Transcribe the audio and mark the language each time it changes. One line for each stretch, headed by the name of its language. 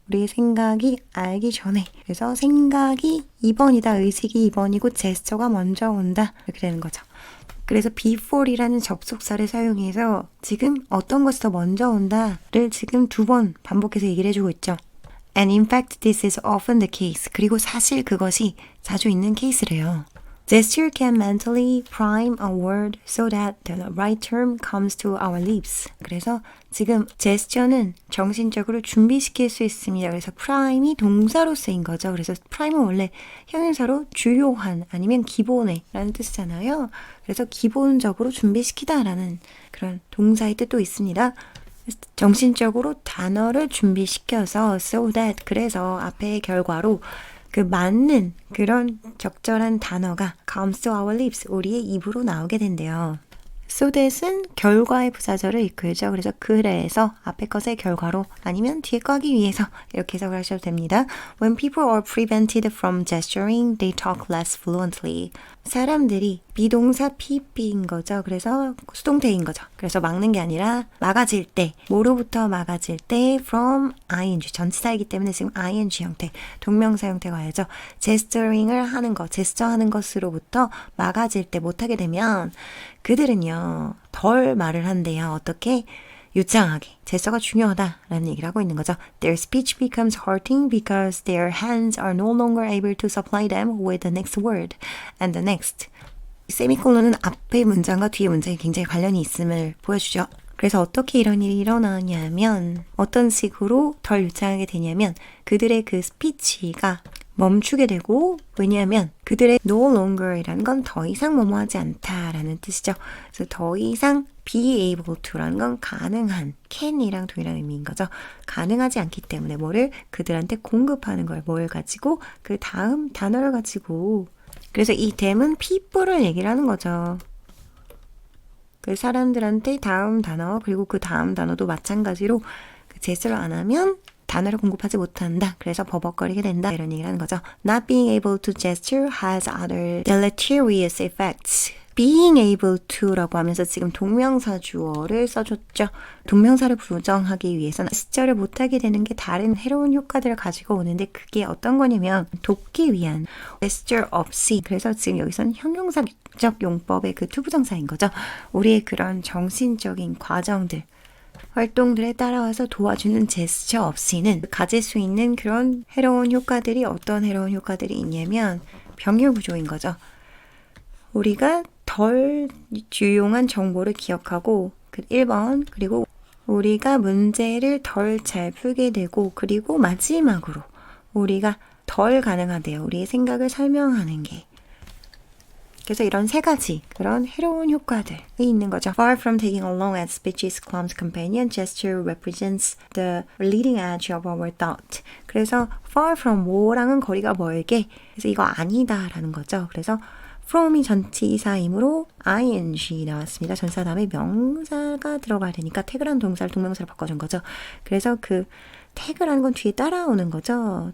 Korean: 우리의 생각이 알기 전에. 그래서 생각이 2번이다. 의식이 2번이고 제스처가 먼저 온다. 이렇게 되는 거죠. 그래서 before이라는 접속사를 사용해서 지금 어떤 것이 더 먼저 온다를 지금 2번 반복해서 얘기를 해주고 있죠.
English: And in fact, this is often the case.
Korean: 그리고 사실 그것이 자주 있는 케이스래요.
English: Gesture can mentally prime a word so that the right term comes to our lips.
Korean: 그래서 지금 제스처는 정신적으로 준비시킬 수 있습니다. 그래서 prime이 동사로 쓰인 거죠. 그래서 prime은 원래 형용사로 주요한 아니면 기본의 라는 뜻이잖아요. 그래서 기본적으로 준비시키다 라는 그런 동사의 뜻도 있습니다. 정신적으로 단어를 준비시켜서 so that 그래서 앞에 결과로 그 맞는 그런 적절한 단어가 comes to our lips 우리의 입으로 나오게 된대요. so that 은 결과의 부사절을 이끌죠. 그래서 그래서 앞에 것의 결과로 아니면 뒤에 거 하기 위해서 이렇게 해석을 하셔도 됩니다.
English: When people are prevented from gesturing, they talk less fluently.
Korean: 사람들이 비동사 PP인 거죠. 그래서 수동태인 거죠. 그래서 막는 게 아니라 막아질 때, 뭐로부터 막아질 때 from ing, 전치사이기 때문에 지금 ing 형태, 동명사 형태가 와야죠. gesturing을 하는 것, 제스처 하는 것으로부터 막아질 때 못하게 되면 그들은요, 덜 말을 한대요. 어떻게? 유창하게. 제스처가 중요하다라는 얘기를 하고 있는 거죠.
English: Their speech becomes hurting because their hands are no longer able to supply them with the next word and the next.
Korean: 세미콜론은 앞의 문장과 뒤의 문장이 굉장히 관련이 있음을 보여주죠. 그래서 어떻게 이런 일이 일어나냐면 어떤 식으로 덜 유창하게 되냐면 그들의 그 스피치가 멈추게 되고 왜냐하면 그들의 no longer 이라는 건 더 이상 뭐뭐하지 않다라는 뜻이죠. 그래서 더 이상 be able to 라는 건 가능한 can이랑 동일한 의미인 거죠. 가능하지 않기 때문에 뭐를 그들한테 공급하는 걸 뭘 가지고 그 다음 단어를 가지고 그래서 이 them은 people을 얘기를 하는 거죠. 그 사람들한테 다음 단어 그리고 그 다음 단어도 마찬가지로 그 제스를 안 하면 단어를 공급하지 못한다. 그래서 버벅거리게 된다. 이런 얘기를 하는 거죠.
English: Not being able to gesture has other deleterious effects.
Korean: being able to 라고 하면서 지금 동명사 주어를 써줬죠. 동명사를 부정하기 위해서는 시절을 못하게 되는 게 다른 해로운 효과들을 가지고 오는데 그게 어떤 거냐면 돕기 위한 gesture 없이 그래서 지금 여기서는 형용사적 용법의 그 투부정사인 거죠. 우리의 그런 정신적인 과정들 활동들에 따라와서 도와주는 제스처 없이는 가질 수 있는 그런 해로운 효과들이 어떤 해로운 효과들이 있냐면 병렬 구조인 거죠. 우리가 덜 유용한 정보를 기억하고 1번 그리고 우리가 문제를 덜 잘 풀게 되고 그리고 마지막으로 우리가 덜 가능하대요. 우리의 생각을 설명하는 게. 그래서 이런 세 가지 그런 해로운 효과들이 있는 거죠.
English: Far from taking along as speech's clumsy companion, gesture represents the leading edge of our thought.
Korean: 그래서 far from 뭐랑은 거리가 멀게 그래서 이거 아니다라는 거죠. 그래서 from이 전치사이므로 ing 나왔습니다. 전치사 다음에 명사가 들어가야 되니까 태그란 동사를 동명사로 바꿔준 거죠. 그래서 그 태그라는 건 뒤에 따라오는 거죠.